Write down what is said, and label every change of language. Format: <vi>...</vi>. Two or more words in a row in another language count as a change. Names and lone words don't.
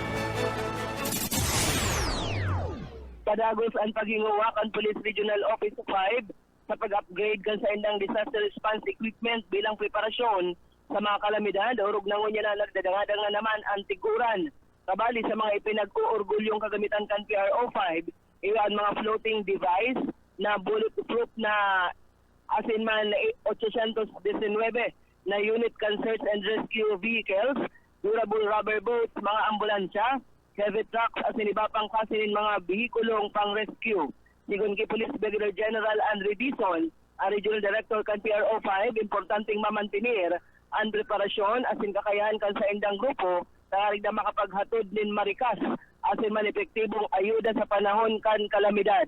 <bik>Padagos ang paghinguwak ang Police Regional Office 5 sa pag-upgrade kan sa indang disaster response equipment bilang preparasyon sa mga kalamidad. Urog na ngunya na nagdadanga naman ang tiguran. Kabali sa mga ipinag-uurgulyong kagamitan kan PRO5, iyan mga</bik> <en>floating device</en> <bik>na bulletproof na asinman 819 na unit can</bik> <en>search and rescue vehicles, durable rubber boats,</en> <bik>mga ambulansya,</bik> <en>heavy trucks</en> <bik>at iba pang kasinin mga bihikulong pang-rescue. Sigun kay Police Brigadier General Andre Dizon, ang</bik> <en>Regional Director</en> <bik>kan PRO5, importanteng mamantinir ang preparasyon asin kakayahan kan sa indang grupo tarig na makapaghatod nin marikas asin man epektibong ayuda sa panahon kan kalamidad.</bik>